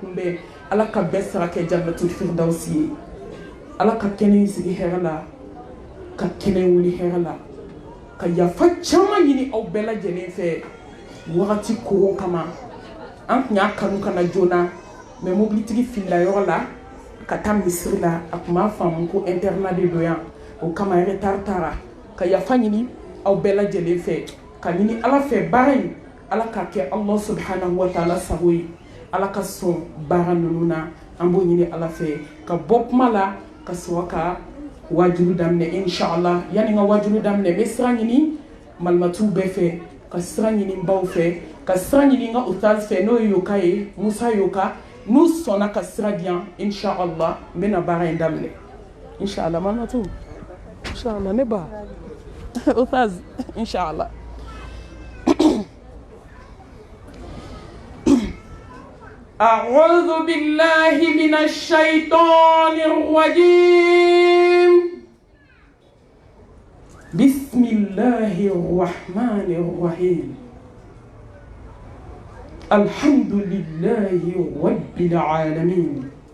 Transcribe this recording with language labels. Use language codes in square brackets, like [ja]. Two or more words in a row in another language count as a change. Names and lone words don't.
[bm] kunbɛn Ala ka bɛɛ sara kɛ [ar] جنة الفردوس [bm] ye Ala ka kɛnɛ in sigi hɛrɛ la ka kɛnɛ wuli hɛrɛ la ka yafa caman ɲini aw bɛɛ lajɛlen fɛ wagati kogo kama an tun y'a kanu kana joona mɛ mobilitigi filila yɔrɔ la ka taa misiri la a tun b'a faamu ko internat de don yan o kama retard taara ka yafa ɲini aw bɛɛ lajɛlen fɛ ka ɲini Ala fɛ baara in Ala ka kɛ [ar] الله سبحانه وتعالى [bm] sago ye Ala ka sɔn baara ninnu na an b'o ɲini Ala fɛ ka bɔ kuma la ka sɔrɔ ka wajulu daminɛ inshallah yani n ka wajulu daminɛ n bɛ sira ɲini malimatuw bɛɛ fɛ ka sira ɲini n baw fɛ ka sira ɲini n ka ustaz fɛ n'o ye Yoka ye Musa Yoka n'u sɔnna ka sira di yan inshallah n bɛna baara in daminɛ inshallah malimatuw inshallah ne ba ustaz inshallah [ar] أعوذ بالله من الشيطان الرجيم بسم الله الرحمن الرحيم الحمد لله رب العالمين